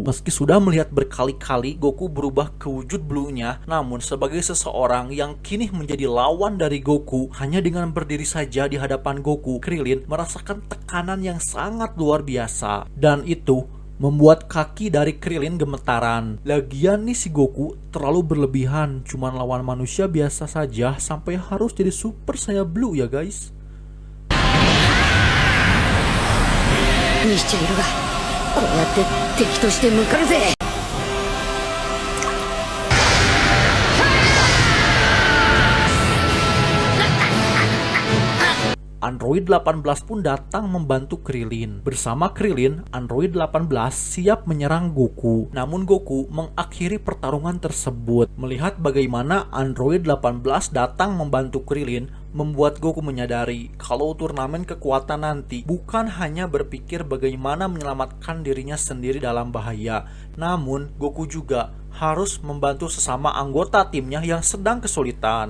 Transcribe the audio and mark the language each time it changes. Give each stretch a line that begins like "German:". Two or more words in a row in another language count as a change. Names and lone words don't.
Indonesian: Meski sudah melihat berkali-kali Goku berubah ke wujud Blue-nya, namun sebagai seseorang yang kini menjadi lawan dari Goku, hanya dengan berdiri saja di hadapan Goku, Krillin merasakan tekanan yang sangat luar biasa. Dan itu membuat kaki dari Krillin gemetaran. Lagian nih si Goku terlalu berlebihan, cuman lawan manusia biasa saja sampai harus jadi Super Saiyan Blue ya guys.
Japanese: にしちゃいるが、こうやって敵として向かうぜ。
Indonesian: Android 18 pun datang membantu Krillin. Bersama Krillin, Android 18 siap menyerang Goku. Namun Goku mengakhiri pertarungan tersebut. Melihat bagaimana Android 18 datang membantu Krillin, membuat Goku menyadari kalau turnamen kekuatan nanti bukan hanya berpikir bagaimana menyelamatkan dirinya sendiri dalam bahaya, namun Goku juga harus membantu sesama anggota timnya yang sedang kesulitan.